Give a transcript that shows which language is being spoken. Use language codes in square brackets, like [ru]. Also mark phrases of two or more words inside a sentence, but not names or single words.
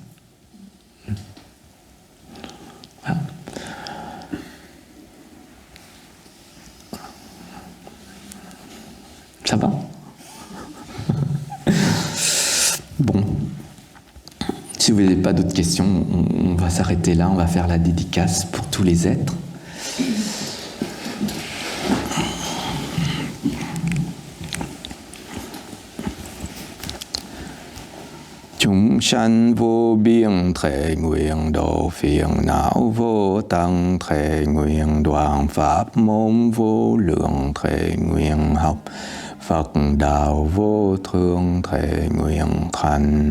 [fr] Voilà. Ça va? Bon. Si vous n'avez pas d'autres questions, on va s'arrêter là, on va faire la dédicace pour tous les êtres. [vi] Chúng sanh vô biên thệ nguyện độ phiền não vô tăng thệ nguyện đoạn pháp môn vô lượng thệ nguyện học Phật đạo vô thương thệ nguyện thành.